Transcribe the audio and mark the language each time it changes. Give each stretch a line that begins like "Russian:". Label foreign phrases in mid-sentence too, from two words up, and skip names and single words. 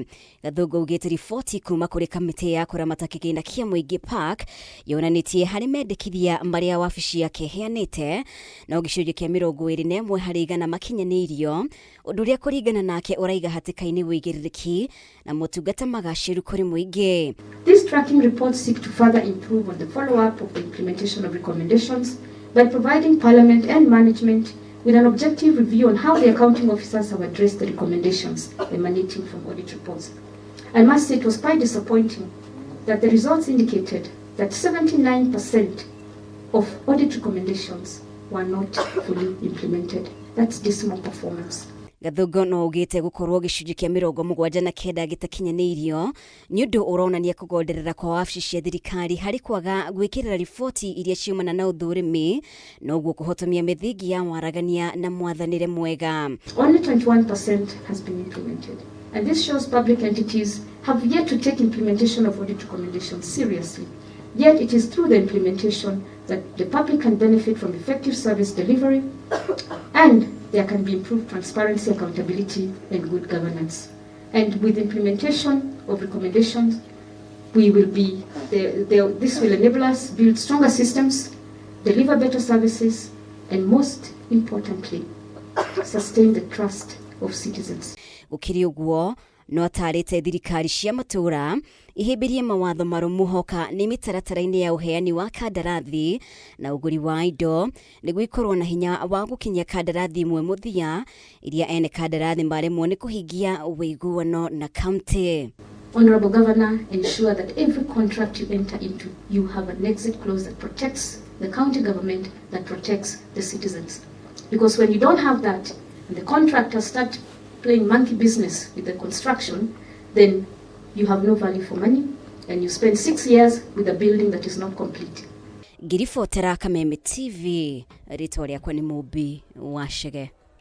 Kikuyu: Gathungu augĩte riboti kuma kũrĩ kamĩtĩ ya kũramata kĩgĩna kĩa MUINGI park yonanĩtie harĩ mendekithia marĩa wabici yake ĩheanĩte no gĩcunjĩ kĩa 21% makinyanĩirio, ũndũ ũrĩa kũringana nake ũraiga hatĩka-inĩ WUIGIRIRIKI na MOTUNGATA magacĩru kũrĩ mũingĩ.
English: These tracking reports seek to further improve on the follow-up of the implementation of recommendations by providing Parliament and management with an objective review on how the accounting officers have addressed the recommendations emanating from audit reports. I must say it was quite disappointing that the results indicated that 79% of audit recommendations were not fully implemented. That's dismal performance.
Kikuyu: Gathungu no augĩte gũkorwo gĩcunjĩ kĩa 79 gĩtakinyanĩirio nĩ ũndũ ũronania kũgonderera kwa wabici cia thirikari harĩ kwaga gwĩkĩrĩra riboti iria ciumana na ũthũrimi noguo kũhotomia mĩthingi ya waragania na mwathanĩre mwega.
English: Only 21% has been implemented, and this shows public entities have yet to take implementation of audit recommendations seriously. Yet it is through the implementation that the public can benefit from effective service delivery and there can be improved transparency, accountability, and good governance. And with implementation of recommendations, we will be this will enable us build stronger systems, deliver better services, and most importantly, sustain the trust of citizens.
Kikuyu: Gukiri ũguo no atarĩte thirikari cia MATURA ihĩmbĩrie mawatho marũmu hoka nĩ mĩtaratara-inĩ ya ũheani wa kandarathi na ũgũri wa indo nĩguo ikorwo na hinya wa gũkinyia kandarathi imwe mũthia iria ene kandarathi maremwo nĩ kũhingia ũiguano na kaunti.
English: Honorable Governor, ensure that every contract you enter into, you have an exit clause that protects the county government, that protects the citizens. Because when you don't have that, and the contractors start playing monkey business with the construction, then you have no value for money and you spend 6 years with a building that is not complete.
Kikuyu: Ngiribotera KAMITI TV, rĩtwa rĩakwa nĩ Mũmbi wa Chege.